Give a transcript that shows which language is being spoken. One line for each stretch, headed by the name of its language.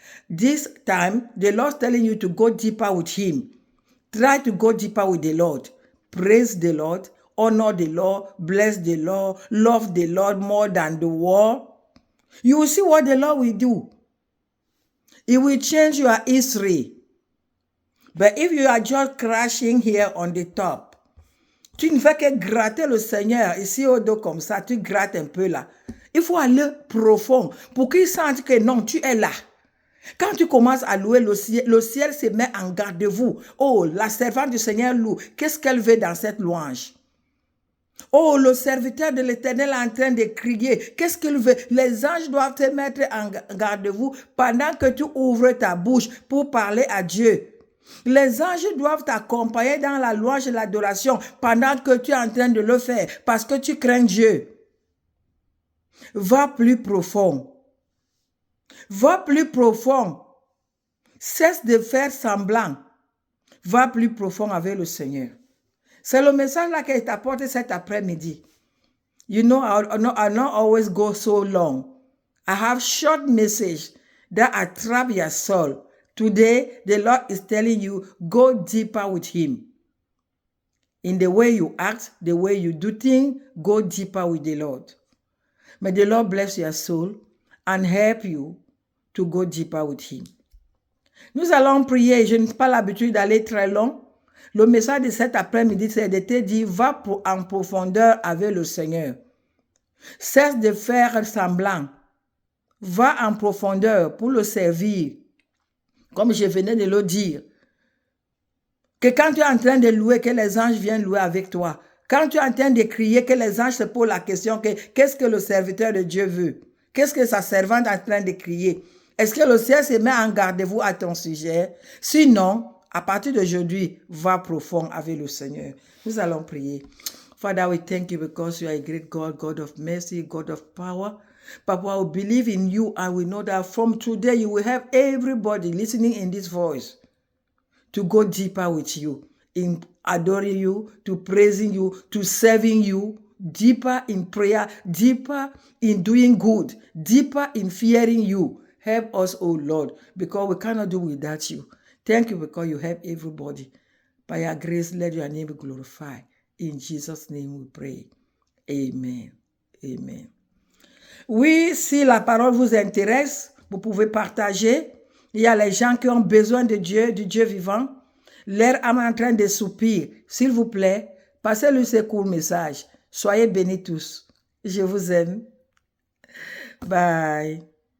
English: This time, the Lord is telling you to go deeper with him. Try to go deeper with the Lord. Praise the Lord. Honor the Lord, bless the Lord, love the Lord more than the world. You will see what the Lord will do. It will change your history. But if you are just crashing here on the top,
French: tu ne fais que gratter le Seigneur ici au dos comme ça, tu grattes un peu là. Il faut aller profond pour qu'il sente que non, tu es là. Quand tu commences à louer le ciel se met en garde-vous. Oh, la servante du Seigneur loue. Qu'est-ce qu'elle veut dans cette louange? Oh, le serviteur de l'Éternel est en train de crier. Qu'est-ce qu'il veut? Les anges doivent te mettre en garde-vous pendant que tu ouvres ta bouche pour parler à Dieu. Les anges doivent t'accompagner dans la louange et l'adoration pendant que tu es en train de le faire parce que tu crains Dieu. Va plus profond. Va plus profond. Cesse de faire semblant. Va plus profond avec le Seigneur. C'est le message là que je t'apporte cet après-midi.
English: You know, I not always go so long. I have short message that attract your soul, Today, the Lord is telling you, go deeper with him. In the way you act, the way you do things, go deeper with the Lord. May the Lord bless your soul and help you to go deeper with him.
French: Nous allons prier. Je n'ai pas l'habitude d'aller très long. Le message de cet après-midi, c'est de te dire, va en profondeur avec le Seigneur. Cesse de faire semblant. Va en profondeur pour le servir. Comme je venais de le dire. Que quand tu es en train de louer, que les anges viennent louer avec toi. Quand tu es en train de crier, que les anges se posent la question, qu'est-ce que le serviteur de Dieu veut? Qu'est-ce que sa servante est en train de crier? Est-ce que le ciel se met en garde-vous à ton sujet? Sinon, à partir d'aujourd'hui, va profond avec le Seigneur. Nous allons prier.
English: Father, we thank you because you are a great God, God of mercy, God of power. Papa, we believe in you and we know that from today you will have everybody listening in this voice to go deeper with you, in adoring you, to praising you, to serving you, deeper in prayer, deeper in doing good, deeper in fearing you. Help us, oh Lord, because we cannot do without you. Thank you because you help everybody. By your grace, let your name be glorified. In Jesus' name we pray. Amen. Amen.
French: Oui, si la parole vous intéresse, vous pouvez partager. Il y a les gens qui ont besoin de Dieu, du Dieu vivant. Leur âme est en train de soupir. S'il vous plaît, passez-lui ce court message. Soyez bénis tous. Je vous aime. Bye.